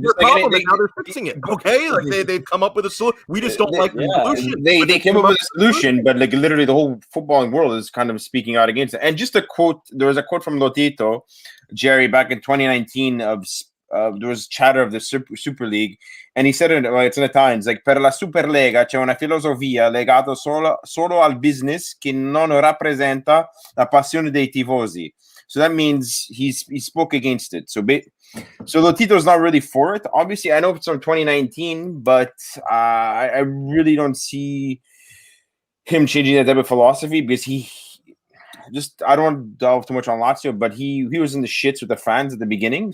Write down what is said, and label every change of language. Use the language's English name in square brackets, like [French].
[English] Their problem, and now they're fixing it. Okay, like they've come up with a solution. We just don't like the solution. They came up with a solution, but like literally the whole footballing world is kind of speaking out against it. And just a quote. There was a quote from Lotito, Jerry, back in 2019 of there was chatter of the Super League, and he said it. Well, it's in Italian. It's like [Italian] per la Superlega c'è una filosofia legata solo al business che non rappresenta la passione dei tifosi. [English] So that means he spoke against it. So Lotito's not really for it. Obviously, I know it's from 2019, but I really don't see him changing that type of philosophy because I don't want to delve too much on Lazio, but he was in the shits with the fans at the beginning.